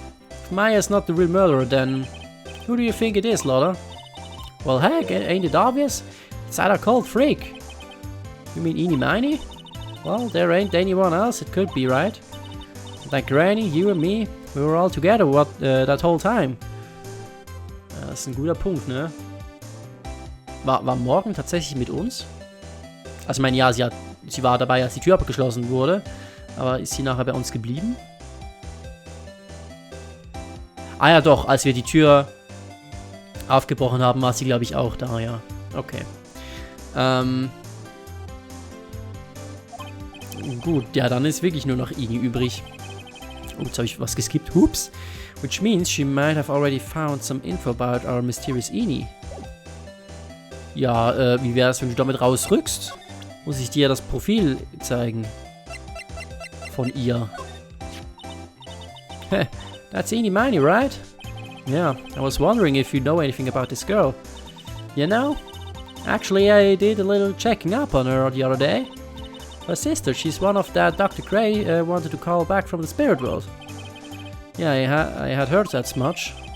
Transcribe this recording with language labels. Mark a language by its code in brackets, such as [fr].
[en] If Maya's not the real murderer, then who do you think it is, Lotta? Well, heck, ain't it obvious? It's either cold freak. You mean Eenie Meenie? Well, there ain't anyone else it could be, right? Like Granny, you and me, we were all together that whole time. [de] Das ist ein guter Punkt, ne? War Morgan tatsächlich mit uns? Also ich meine, ja, sie war dabei, als die Tür abgeschlossen wurde. Aber ist sie nachher bei uns geblieben? Ah ja doch, als wir die Tür aufgebrochen haben, war sie, glaube ich, auch da, ja. Okay. Gut, ja, dann ist wirklich nur noch Eenie übrig. Oh, jetzt habe ich was geskippt. Oops. [en] Which means she might have already found some info about our mysterious Eenie. [de] Ja, wie wäre es, wenn du damit rausrückst? Muss ich dir das Profil zeigen? Von ihr. [en] Heh, that's Eenie Meenie, right? Yeah, I was wondering if you know anything about this girl. You know? Actually, I did a little checking up on her the other day. Her sister, she's one of that Dr. Gray wanted to call back from the spirit world. Yeah, I had heard that much.